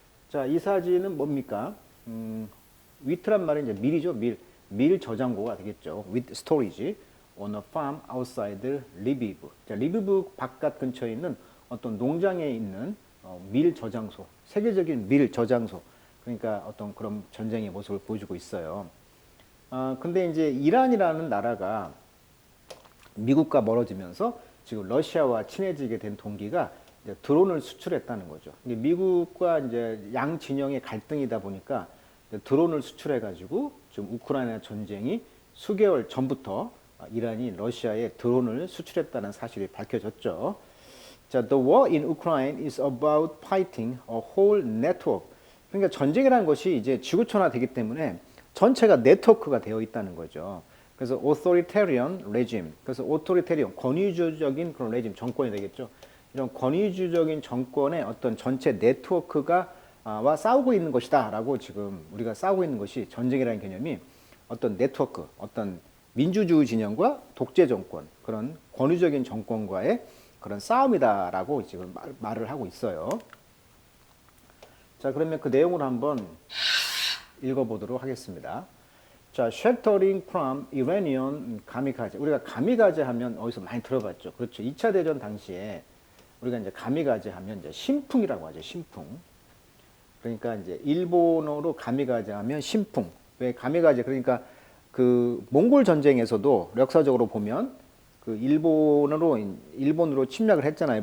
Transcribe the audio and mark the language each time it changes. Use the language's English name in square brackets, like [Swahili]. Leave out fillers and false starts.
[Korean] 자, 이 사진은 뭡니까? 위트란 말은 이제 밀이죠. 밀 저장고가 되겠죠. [English] with storage on a farm outside 리비브. [Korean] 자, 리비브 바깥 근처에 있는 어떤 농장에 있는 밀 저장소, 세계적인 밀 저장소. 그러니까 어떤 그런 전쟁의 모습을 보여주고 있어요. 근데 이제 이란이라는 나라가 미국과 멀어지면서 지금 러시아와 친해지게 된 동기가 이제 드론을 수출했다는 거죠. 미국과 이제 양 진영의 갈등이다 보니까 드론을 수출해가지고 지금 우크라이나 전쟁이 수개월 전부터 이란이 러시아에 드론을 수출했다는 사실이 밝혀졌죠. 자, [English] the war in Ukraine is about fighting a whole network. [Korean] 그러니까 전쟁이라는 것이 이제 지구촌화되기 때문에 전체가 네트워크가 되어 있다는 거죠. 그래서 [English] authoritarian regime, [Korean] 그래서 authoritarian, 권위주적인 그런 레짐, 정권이 되겠죠. 이런 권위주적인 정권의 어떤 전체 네트워크가 와 싸우고 있는 것이다 라고 지금 우리가 싸우고 있는 것이 전쟁이라는 개념이 어떤 네트워크, 어떤 민주주의 진영과 독재 정권, 그런 권위적인 정권과의 그런 싸움이다 라고 지금 말을 하고 있어요. 자, 그러면 그 내용을 한번 읽어보도록 하겠습니다. 자, [English] sheltering from Iranian 가미가제. [Korean] 우리가 가미가제 하면 어디서 많이 들어봤죠. 그렇죠. 2차 대전 당시에 우리가 이제 가미가제 하면 이제 신풍이라고 하죠. 신풍. 그러니까 이제 일본어로 가미가제 하면 신풍. 왜 가미가제? 그러니까 그 몽골 전쟁에서도 역사적으로 보면 그 일본으로 침략을 했잖아요.